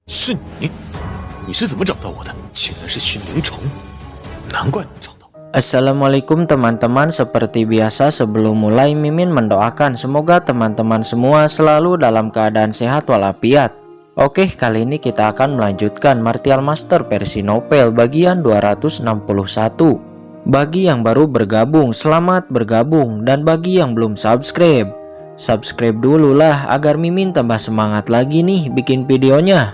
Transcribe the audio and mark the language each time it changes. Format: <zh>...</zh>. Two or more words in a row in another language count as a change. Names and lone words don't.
<zh>是你？你是怎么找到我的？竟然是驯灵虫，难怪能找到。</zh> <id>Assalamualaikum teman-teman, seperti biasa sebelum mulai Mimin mendoakan semoga teman-teman semua selalu dalam keadaan sehat walafiat. Oke, kali ini kita akan melanjutkan Martial Master versi novel bagian 261. Bagi yang baru bergabung, selamat bergabung, dan bagi yang belum subscribe dulu lah agar Mimin tambah semangat lagi nih bikin videonya.</id>